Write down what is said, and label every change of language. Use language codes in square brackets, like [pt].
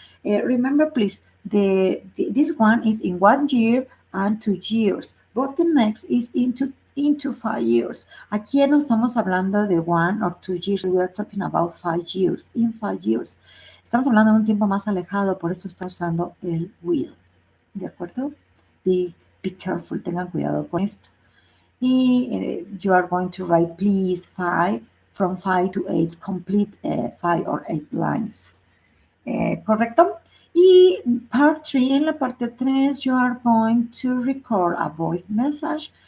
[en] Remember, please, this one is in 1 year and 2 years, but the next is into 5 years. [es] Aquí no estamos hablando de [en] 1 or 2 years, we are talking about 5 years, in 5 years. [es] Estamos hablando de un tiempo más alejado, por eso está usando el will. ¿De acuerdo? [en] Be careful, [es] tengan cuidado con esto. [en] Y you are going to write, please, from 5 to 8, complete 5 or 8 lines. [es] ¿Correcto? [en] Y part 3, [es] en la parte 3, [en] you are going to record a voice message